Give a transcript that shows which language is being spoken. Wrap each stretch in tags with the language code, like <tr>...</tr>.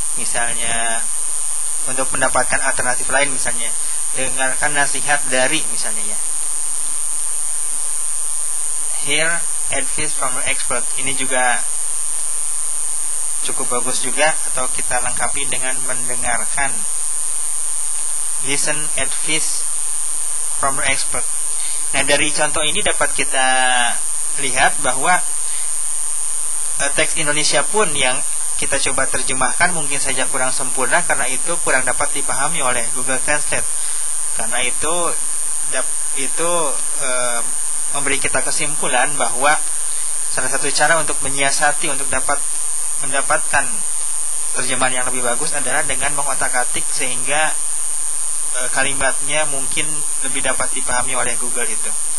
<id>Misalnya untuk mendapatkan alternatif lain, misalnya dengarkan nasihat dari, misalnya ya.</id> <en>Hear advice from an expert.</en> <id>Ini juga cukup bagus juga, atau kita lengkapi dengan mendengarkan.</id> <en>Listen advice from an expert.</en> <id>Nah, dari contoh ini dapat kita lihat bahwa teks Indonesia pun yang kita coba terjemahkan mungkin saja kurang sempurna, karena itu kurang dapat dipahami oleh Google Translate. Karena itu memberi kita kesimpulan bahwa salah satu cara untuk menyiasati untuk dapat mendapatkan terjemahan yang lebih bagus adalah dengan mengotak-atik sehingga kalimatnya mungkin lebih dapat dipahami oleh Google itu.</id>